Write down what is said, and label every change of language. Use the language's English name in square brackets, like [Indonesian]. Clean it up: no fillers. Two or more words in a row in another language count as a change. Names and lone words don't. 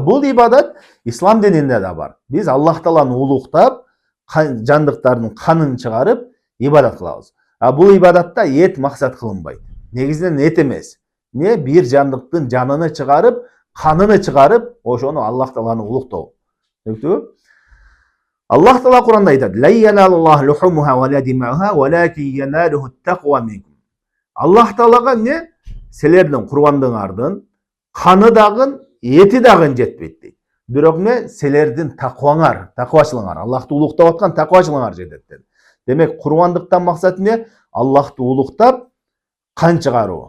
[Kyrgyz] Бул ибадат ислам дининде да бар. Биз Аллах Тааланы улуктап, жандыктардын канын чыгарып ибадат кылабыз. Бул ибадатта эт максат кылынбайт. Негизинен эт эмес. Не бир жандыктын жаныны чыгарып, каныны чыгарып, ошону Аллах Тааланы улуктоо. Түшүндүңбү? Аллах Таала Куранда айтат: [Arabic] "لن ينال الله لحومها ولا دماؤها، ولكن يناله التقوى منكم." [Kyrgyz] Аллах Таалага эмне? Силердин курбандыгыңардын каны дагы, эти дагы жетпейт дейт. Бирок эмне? Силердин таквачылыгыңар, Аллахты улуктап аткан таквачылыгыңар жетет dedi. Демек, курбандыктан максат эмне? Аллахты улуктап, кан чыгаруу.